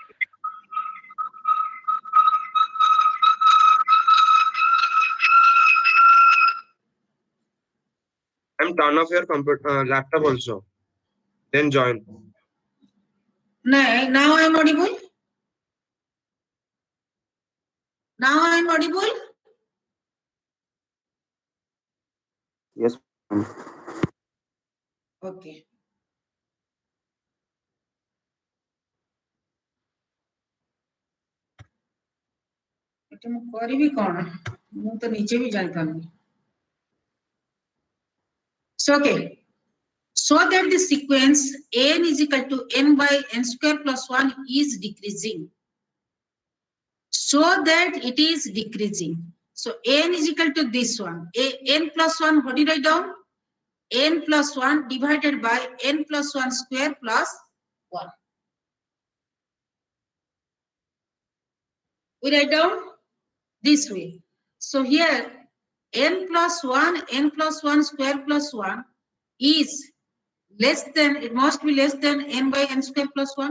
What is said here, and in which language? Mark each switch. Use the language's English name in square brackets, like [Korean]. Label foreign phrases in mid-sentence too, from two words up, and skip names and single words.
[English] And turn off your computer, laptop also. Then join. Now I'm audible. Now I'm audible. Yes. Okay. [Odia] ଏଟା ମୁଁ କରିବି କଣ ମୁଁ ତ ନିଜେ ବି ଜାଣିପାରୁନି [English] so okay so that the sequence n is equal to n by n square plus 1 is decreasing so that it is decreasing so n is equal to this one n plus 1 what did I down n plus 1 divided by n plus 1 square plus 1 we write down this way so here n plus 1 square plus 1 is less than, it must be less than n by n square plus 1.